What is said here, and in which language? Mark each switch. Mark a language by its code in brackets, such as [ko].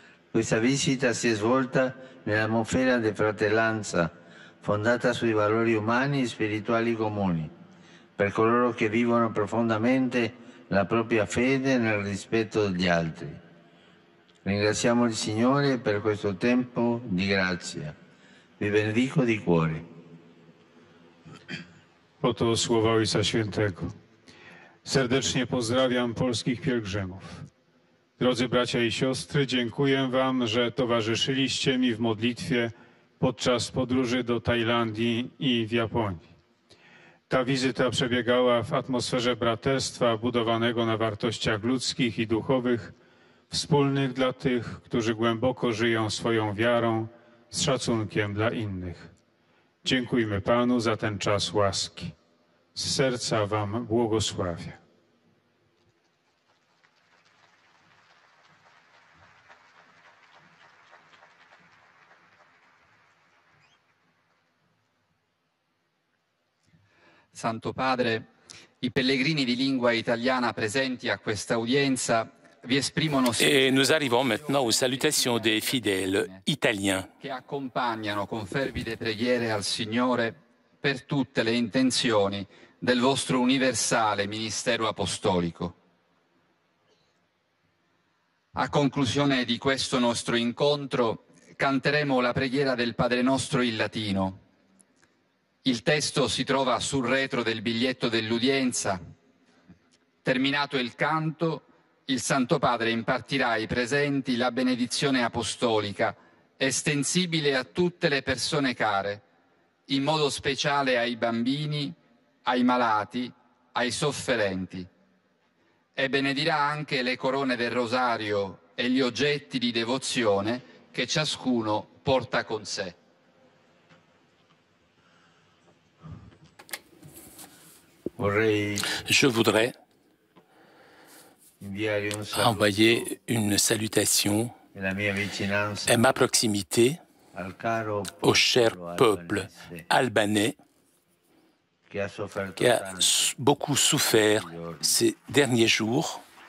[it] Questa visita si è svolta nell'atmosfera di fratellanza, fondata sui valori umani e spirituali comuni, per coloro che vivono profondamente la propria fede nel rispetto degli altri. Ringraziamo il Signore per questo tempo di grazia. Vi benedico di cuore. [pl] Oto słowa Ojca Świętego. Serdecznie pozdrawiam polskich pielgrzymów. Drodzy bracia i siostry, dziękuję Wam, że towarzyszyliście mi w modlitwie podczas podróży do Tajlandii i w Japonii. Ta wizyta przebiegała w atmosferze braterstwa budowanego na wartościach ludzkich i duchowych, wspólnych dla tych, którzy głęboko żyją swoją wiarą z szacunkiem dla innych. Dziękujmy Panu za ten czas łaski. Z serca Wam błogosławię. [it] Santo Padre, i pellegrini di lingua italiana presenti a questa udienza vi esprimono [fr] Et nous arrivons maintenant aux salutations des fidèles italiens [it] che accompagnano con fervide preghiere al Signore per tutte le intenzioni del vostro universale ministero apostolico. A conclusione di questo nostro incontro canteremo la preghiera del Padre Nostro in latino. Il testo si trova sul retro del biglietto dell'udienza. Terminato il canto, il Santo Padre impartirà ai presenti la benedizione apostolica, estensibile a tutte le persone care, in modo speciale ai bambini, ai malati, ai sofferenti. E benedirà anche le corone del rosario e gli oggetti di devozione che ciascuno porta con sé. [fr] Je voudrais envoyer une salutation et ma proximité au cher peuple albanais qui a beaucoup souffert ces derniers jours.